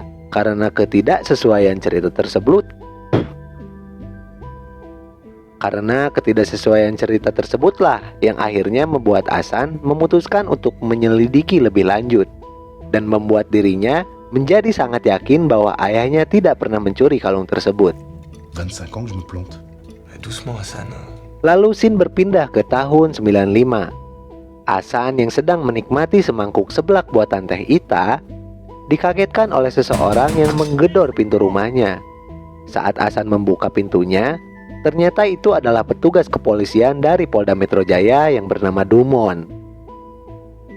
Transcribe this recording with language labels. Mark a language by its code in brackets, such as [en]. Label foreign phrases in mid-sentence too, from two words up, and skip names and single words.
[id] Karena ketidaksesuaian cerita tersebutlah yang akhirnya membuat Hasan memutuskan untuk menyelidiki lebih lanjut dan membuat dirinya menjadi sangat yakin bahwa ayahnya tidak pernah mencuri kalung tersebut. [fr] 25 ans que je me plante. Doucement Hassan. [id] Lalu scene berpindah ke tahun 95. Hasan yang sedang menikmati semangkuk seblak buatan Teh Ita dikagetkan oleh seseorang yang menggedor pintu rumahnya. Saat Hasan membuka pintunya, ternyata itu adalah petugas kepolisian dari Polda Metro Jaya yang bernama Dumon.